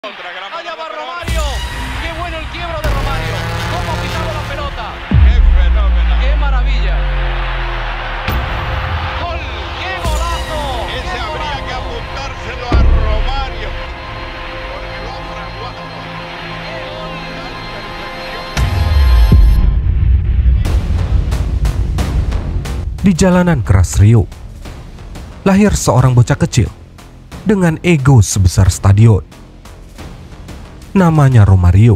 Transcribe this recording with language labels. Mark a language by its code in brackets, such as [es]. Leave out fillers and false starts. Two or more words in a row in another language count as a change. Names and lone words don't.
[es] Allá va Romario. Qué bueno el quiebro de Romario. Cómo pisaba la pelota. Qué fenómeno. Qué maravilla. Gol. Qué golazo. Ese Qué habría golazo. que apuntárselo a Romario. Porque lo ha fraguado. [id] Di jalanan keras Rio, lahir seorang bocah kecil dengan ego sebesar stadion. Namanya Romario.